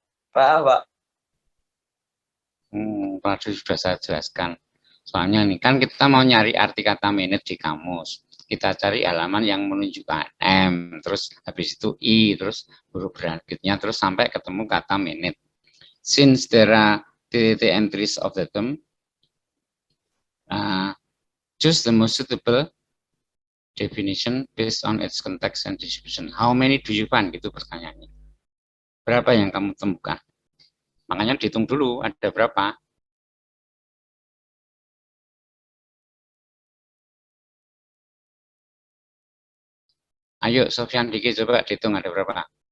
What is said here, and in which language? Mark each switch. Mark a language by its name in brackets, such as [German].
[Indonesian] Pak. Tadi sudah saya jelaskan. Soalnya nih, kan kita mau nyari arti kata minute di kamus. Kita cari halaman yang menunjukkan M, terus habis itu I, terus huruf berikutnya, terus sampai ketemu kata minute. [English] Since there are the entries of the term, choose the most suitable definition based on its context and distribution. How many do you find? [Indonesian] Gitu pertanyaannya. Berapa yang kamu temukan? Makanya dihitung dulu, ada berapa? Ayo, Sofyan Diki, coba dihitung ada berapa?